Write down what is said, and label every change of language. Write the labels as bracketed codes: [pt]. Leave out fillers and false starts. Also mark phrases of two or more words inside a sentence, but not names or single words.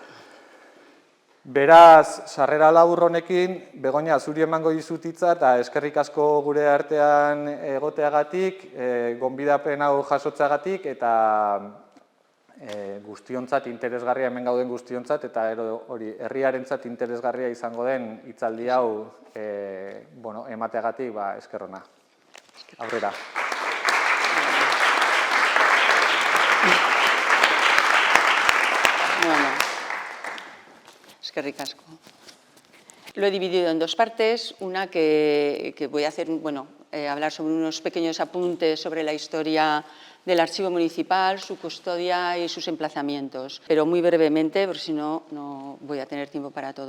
[eu] Beraz, sarrera labur honekin, Begoña, zuri emango dizut hitza eta eskerrik asko gure artean egoteagatik, gonbidapen hau jasotzeagatik eta guztiontzat interesgarria, hemen gauden guztiontzat eta hori herriarentzat interesgarria izango den hitzaldi hau emateagatik esker ona. Aurrera. Eskerrik asko. [es] Lo he dividido en 2 partes, una que voy a hacer, hablar sobre unos pequeños apuntes sobre la historia del archivo municipal, su custodia y sus emplazamientos, pero muy brevemente, porque si no, no voy a tener tiempo para todo.